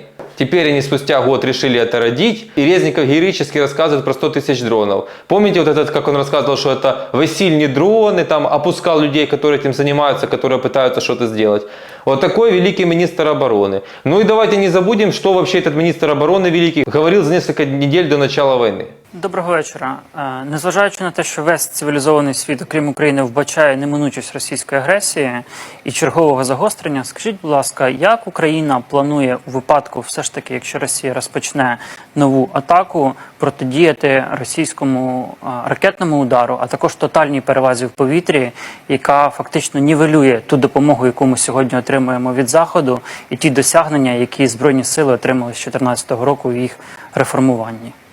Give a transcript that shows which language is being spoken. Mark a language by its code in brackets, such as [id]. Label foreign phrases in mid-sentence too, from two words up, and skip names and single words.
[ru] Теперь они спустя год решили это родить, и Резников героически рассказывает про 100 тысяч дронов. Помните вот этот, как он рассказывал, что это весельные дроны, там опускал людей, которые этим занимаются, которые пытаются что-то сделать. Вот такой великий министр обороны. Ну и давайте не забудем, что вообще этот министр обороны великий говорил за несколько недель до начала войны. [uk] Доброго вечора. Незважаючи на те, що весь цивілізований світ, окрім України, вбачає неминучість російської агресії і чергового загострення, скажіть, будь ласка, як Україна планує у випадку, все ж таки, якщо Росія розпочне нову атаку, протидіяти російському ракетному удару, а також тотальній перевазі в повітрі, яка фактично нівелює ту допомогу, яку ми сьогодні отримуємо від Заходу, і ті досягнення, які Збройні сили отримали з 2014 року в їх реформуванні?